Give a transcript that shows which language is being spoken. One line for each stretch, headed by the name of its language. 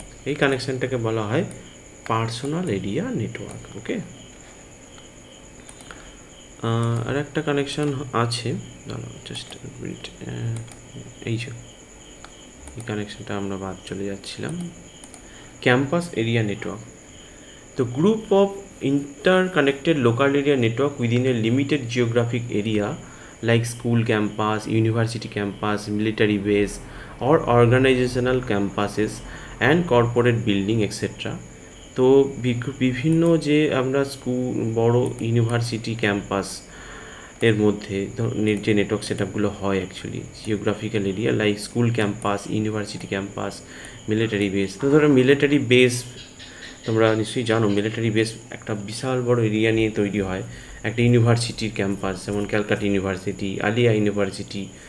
Bangla: এই কানেকশানটাকে বলা হয় পার্সোনাল এরিয়া নেটওয়ার্ক। ওকে, আর একটা কানেকশান আছে, দাঁড়াও
English: just minute,
Bangla: এই কানেকশানটা আমরা বাদ চলে যাচ্ছিলাম, campus area network.
English: The group of interconnected local area network within a limited geographic area like school campus, university campus, military base or organizational campuses and corporate building etc.
Bangla: তো বিভিন্ন যে আমরা school, বড় ইউনিভার্সিটি ক্যাম্পাস এর মধ্যে যে network set আপগুলো হয় actually
English: Geographical area like school campus, university campus, military base.
Bangla: তো ধরো মিলিটারি বেস তোমরা নিশ্চয়ই জানো, মিলিটারি বেস একটা বিশাল বড় এরিয়া নিয়ে তৈরি হয়। একটা ইউনিভার্সিটির ক্যাম্পাস, যেমন ক্যালকাটা ইউনিভার্সিটি, আলিয়া ইউনিভার্সিটি,